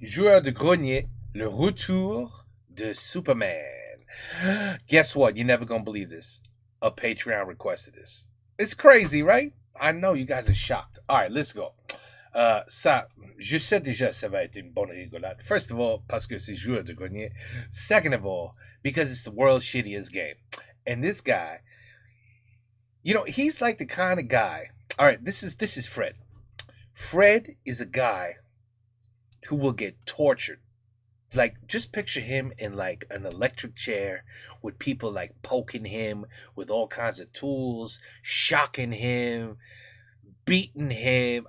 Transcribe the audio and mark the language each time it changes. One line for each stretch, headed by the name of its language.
French: Joueur de grenier, le retour de Superman.
English: Guess what? You're never gonna believe this. A Patreon requested this. It's crazy, right? I know you guys are shocked. All right, let's go.
French: Je sais déjà ça va être une bonne rigolade.
English: First of all,
French: parce que c'est joueur de grenier.
English: Second of all, because it's the world's shittiest game. And this guy, you know, he's like the kind of guy. All right, this is Fred. Fred is a guy who will get tortured. Like, just picture him in like an electric chair with people like poking him with all kinds of tools, shocking him, beating him.